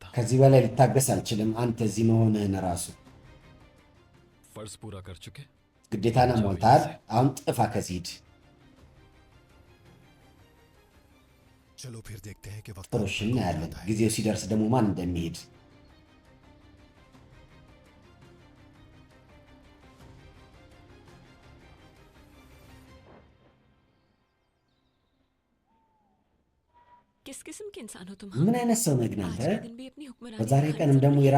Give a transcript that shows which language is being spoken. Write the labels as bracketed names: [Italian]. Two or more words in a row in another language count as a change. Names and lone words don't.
[Amharic] ከዚህ በላይ ልታገስ አልችልም። አንተ እዚህ መሆንህን ራሱ [Hindi] फर्ज पूरा कर चुके। [Amharic] ግዴታን ሞልተሃል። አሁን ጥፋ ከዚህ ሂድ። [Hindi] चलो फिर देखते हैं कि वक्त [Amharic] ጥሩ እሺ፣ እናያለን። ጊዜው ሲደርስ ደግሞ ማን እንደሚሄድ። [Hindi] किस किस्म के इंसान हो तुम? [Amharic] ምን አይነት ሰው ነህ ግን [Hindi] आज [Amharic] አንተ? [Hindi] के दिन भी अपनी हुक्मरानी [Amharic] በዛሬ [Hindi] दिखाने [Amharic] ቀንም ደግሞ [Hindi] जरूरी है।